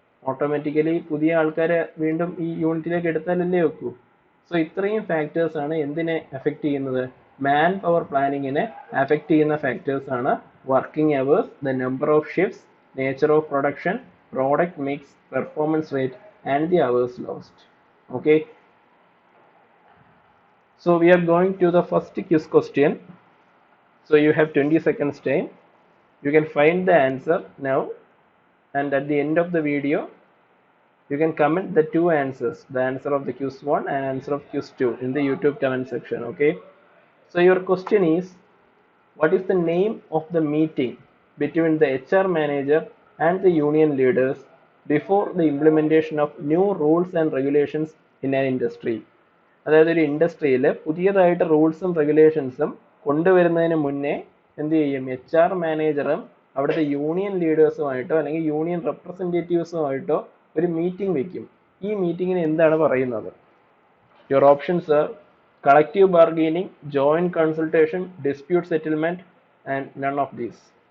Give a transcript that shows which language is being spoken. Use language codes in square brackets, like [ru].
[ml] Automatically പുതിയ ആൾക്കാരെ വീണ്ടും ഈ യൂണിറ്റിലേക്ക് എടുത്താലല്ലേ വെക്കൂ. സോ ഇത്രയും ഫാക്ടേഴ്സ് ആണ് എന്തിനെ അഫക്റ്റ് ചെയ്യുന്നത്? മാൻ പവർ പ്ലാനിങ്ങിനെ അഫക്റ്റ് ചെയ്യുന്ന ഫാക്ടേഴ്സ് ആണ് [en] Working hours, the number of shifts, nature of production, product mix, performance rate and the hours lost. Okay, so we are going to the first quiz question. So you have 20 seconds time. You can find the answer now, and at the end of the video you can comment the two answers, the answer of the quiz 1 and answer of quiz 2 in the YouTube comment section. Okay, so your question is, what is the name of the meeting between the HR manager and the union leaders before the implementation of new rules and regulations in an industry? [ml] അതായത് ഒരു ഇൻഡസ്ട്രിയിൽ പുതിയതായിട്ട് റൂൾസും റെഗുലേഷൻസും കൊണ്ടുവരുന്നതിന് മുന്നേ എന്ത് ചെയ്യും? HR മാനേജറും അവിടുത്തെ union ലീഡേഴ്സുമായിട്ടോ അല്ലെങ്കിൽ യൂണിയൻ റെപ്രസെൻറ്റേറ്റീവ്സുമായിട്ടോ ഒരു മീറ്റിംഗ് വെക്കും. ഈ മീറ്റിങ്ങിന് എന്താണ് പറയുന്നത്? [en] Your options are collective bargaining, joint consultation, dispute settlement and none of these.